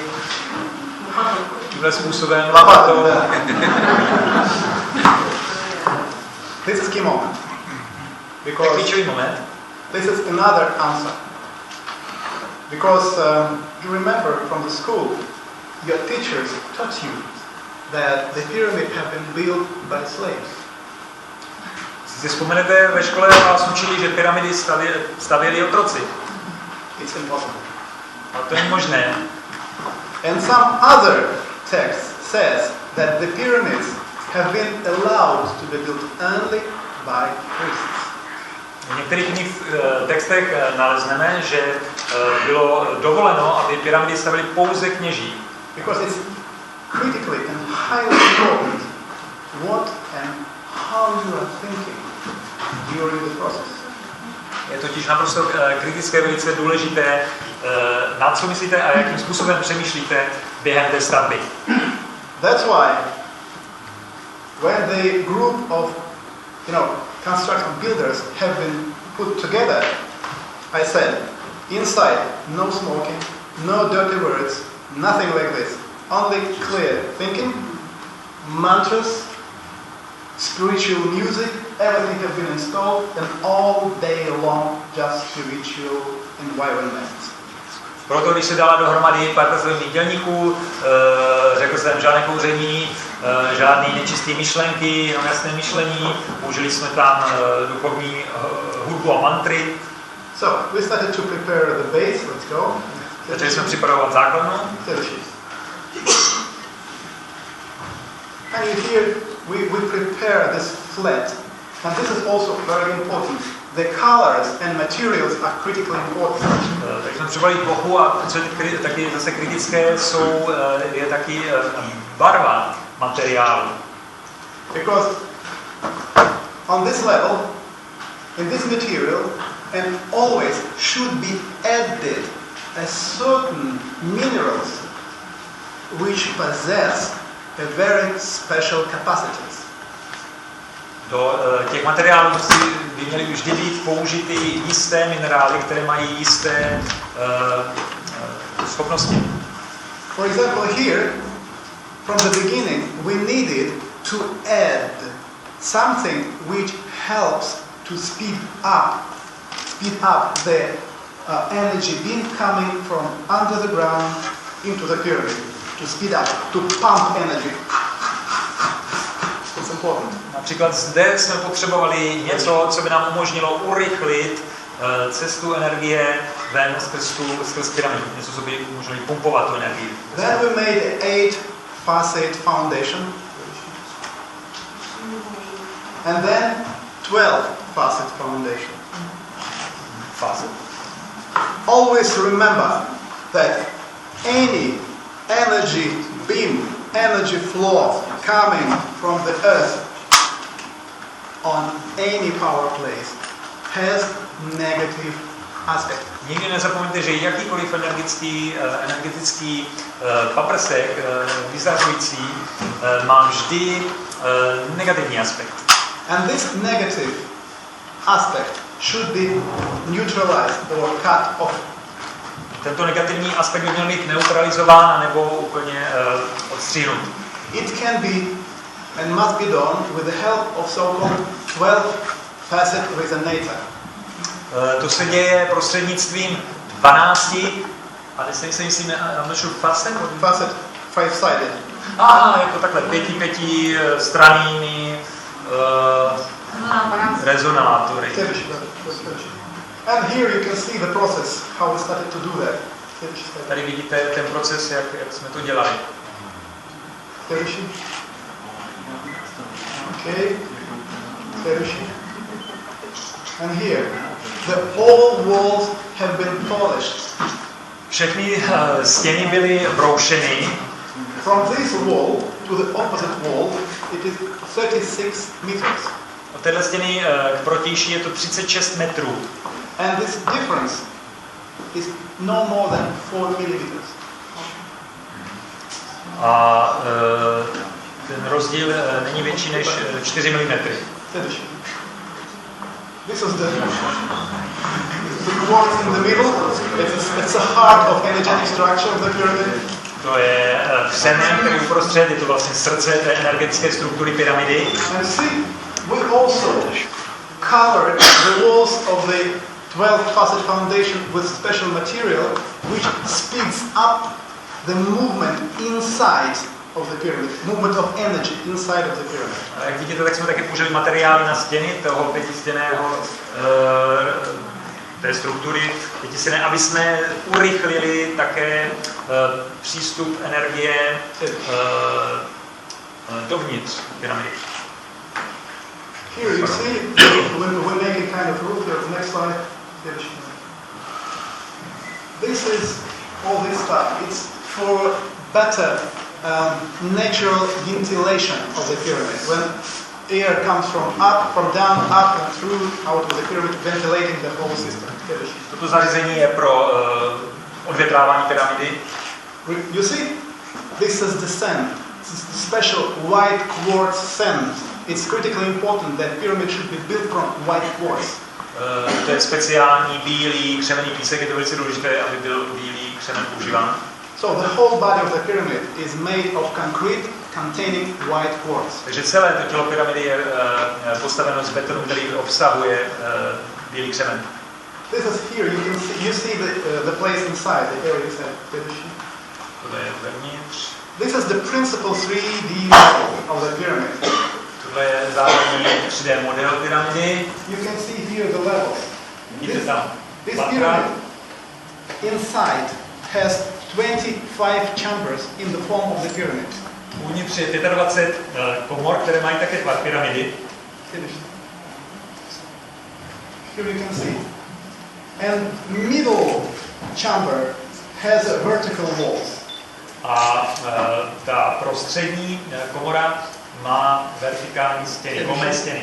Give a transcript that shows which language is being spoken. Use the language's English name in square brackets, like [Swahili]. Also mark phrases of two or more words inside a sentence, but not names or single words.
[Czech] Tímhle způsobem. [English] This is key moment. [Czech] Because klíčový moment. [English] This is another answer. Because you remember from the school, your teachers taught you that the pyramid have been built by slaves. [Czech] Si vzpomenete, ve škole vás učili, že pyramidy stavěli otroci. [English] It's impossible. [Czech] A to je možné. [English] And some other text says that the pyramids have been allowed to be built only by priests. [Czech] V některých jiných textech nalezneme, že bylo dovoleno, aby pyramidy stavili pouze kněží. [English] Because it's critically and highly important what and how you are thinking during the process. [Czech] Je totiž naprosto kritické, velice důležité, na co myslíte a jakým způsobem přemýšlíte během té stavby. [English] That's why when the group of construction builders have been put together, I said, inside no smoking, no dirty words, nothing like this. Only clear thinking, mantras, spiritual music, everything has been installed, and all day long just spiritual environment. [Czech] Proto, když se dala dohromady parta zelených dělníků, řekl jsem žádné kouření, žádné nečisté myšlenky, jenom jasné myšlení, použili jsme tam duchovní hudbu a mantry. [English] So, we started to prepare the base, let's go. [Czech] Začali jsme připravovat základnu. [English] And here we prepare this flat. And this is also very important. The colors and materials are critically important. [Czech] Tak jsme připravili plochu a co je taky zase kritické, je taky barva materiálu. [English] Because on this level, in this material, and always should be added a certain minerals which possess a very special capacities. [Czech] Do těch materiálů by měly vždy být použity jisté minerály, které mají jisté schopnosti. [English] For example, here, from the beginning, we needed to add something which helps to speed up the energy being coming from under the ground into the pyramid. To speed up, to pump energy. It's important. [Czech] Například zde jsme potřebovali něco, co by nám umožnilo urychlit cestu energie ven skrz pyramidu. Něco, co by umožnilo pumpovat tu energii. [English] Then we made an 8-facet foundation. And then 12-facet foundation. Facet. Always remember that any energy beam, energy flow coming from the earth on any power place has negative aspect. [Czech] Nikdy nezapomeňte, že jakýkoliv energetický paprsek vyzařující má vždy negativní aspekt. [English] And this negative aspect should be neutralized or cut off. [Czech] tento negativní aspekt by měl být neutralizován nebo úplně odstřínut. [English] It can be and must be done with the help of so-called 12-facet resonator. [Czech] To se děje prostřednictvím 12, ale se myslím, [English] facet? Facet, five-sided. [Czech] Jako takhle, 5 strannými rezonátory. [English] And here you can see the process, how we started to do that. [Czech] Tady vidíte ten proces, jak jsme to dělali. [English] Okay. And here, the whole walls have been polished. [Czech] Všechny stěny byly broušeny. [English] From this wall to the opposite wall, it is 36 meters. [Czech] Od téhle stěny k protější je to 36 metrů. [English] And this difference is no more than 4 millimeters. [Czech] A ten rozdíl není větší než 4 mm. [English] This is the quartz in the middle. It's a heart of energetic structure of the pyramid. [Czech] To je křemen, který uprostřed, je to vlastně srdce té energetické struktury pyramidy. [English] And see, we also covered the walls of the 12-facet foundation with special material which speeds up the movement inside of the pyramid, movement of energy inside of the pyramid. [Czech] Jak vidíte, tak jsme také použili materiály na stěny toho pětistěného té struktury pětistěné, aby jsme urychlili také přístup energie dovnitř pyramidy. [English] Here you see, when we make a kind of roof, the next slide. This is all this stuff. It's for better natural ventilation of the pyramid. When air comes from down, up and through out of the pyramid, ventilating the whole system. [Czech] Toto zařízení je pro odvětrávání pyramidy. [English] You see, this is the sand. This is the special white quartz sand. It's critically important that pyramid should be built from white quartz. [Czech] To je speciální bílý křemenný písek, je to velice důležité, aby byl bílý křemen používán. [English] So the whole body of the pyramid is made of concrete containing white quartz. [Czech] Takže celé to tělo pyramidy je postaveno z betonu, který obsahuje bílý křemen. [English] This is here. You see the place inside the area inside. [Czech] Tohle je vevnitř. [English] This is the principal 3D model of the pyramid. [Czech] Tohle je základní 3D model pyramidy. [English] You can see here the levels. [Czech] Vidíte tam [English] This [Czech] patra. [English] pyramid inside has 25 chambers in the form of the pyramid. [Czech] Uvnitř je 25 komor, které mají také tvar pyramidy. [English] Here you can see. And middle chamber has vertical walls. [Czech] A ta prostřední komora má vertikální stěny, kolmé stěny.